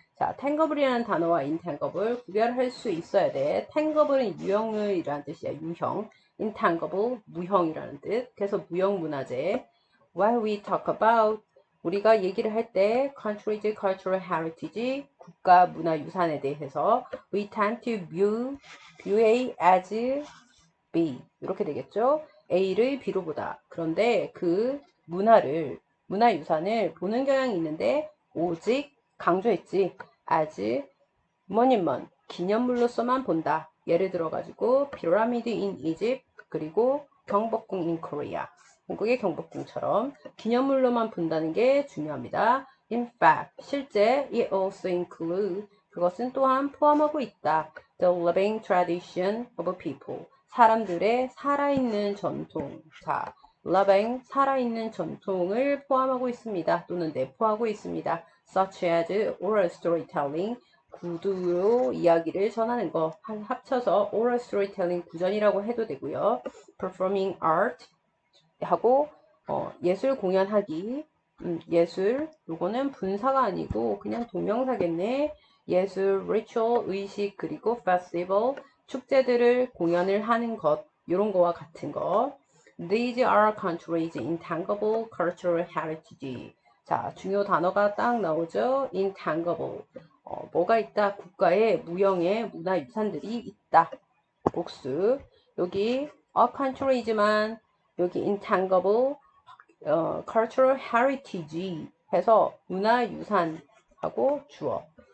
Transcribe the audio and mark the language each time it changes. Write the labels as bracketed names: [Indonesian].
[Korean] 자, tangible이라는 단어와 intangible 구별할 수 있어야 돼. tangible은 유형이라는 뜻이야. 유형. intangible 무형이라는 뜻. 그래서 무형 문화재. [English] While we talk about [Korean] 우리가 얘기를 할 때 [English] countries cultural heritage [Korean] 국가 문화 유산에 대해서 [English] we tend to view A as B [Korean] 이렇게 되겠죠. A를 B로 보다. 그런데 그 문화유산을 보는 경향이 있는데 오직 강조했지. as 모니먼 기념물로서만 본다. 예를 들어가지고 피라미드 [English] in Egypt [Korean] 그리고 경복궁 [English] in Korea. [Korean] 한국의 경복궁처럼 기념물로만 본다는 게 중요합니다. [English] In fact, [Korean] 실제 [English] it also include [Korean] 그것은 또한 포함하고 있다. [English] The living tradition of people. [Korean] 사람들의 살아있는 전통. 자, living 살아있는 전통을 포함하고 있습니다. 또는 내포하고 있습니다. [English] Such as oral storytelling. [Korean] 구두로 이야기를 전하는 거 합쳐서 oral storytelling 구전이라고 해도 되고요. performing art 하고 예술 공연하기 예술 요거는 분사가 아니고 그냥 동명사겠네. 예술 ritual 의식 그리고 festival 축제들을 공연을 하는 것 요런 거와 같은 거. [English] These are countries' intangible cultural heritage. [Korean] 자, 중요 단어가 딱 나오죠. intangible. 뭐가 있다? 국가의 무형의 문화유산들이 있다. 복수. 여기 a country지만 여기 intangible cultural heritage 해서 문화유산하고 주어.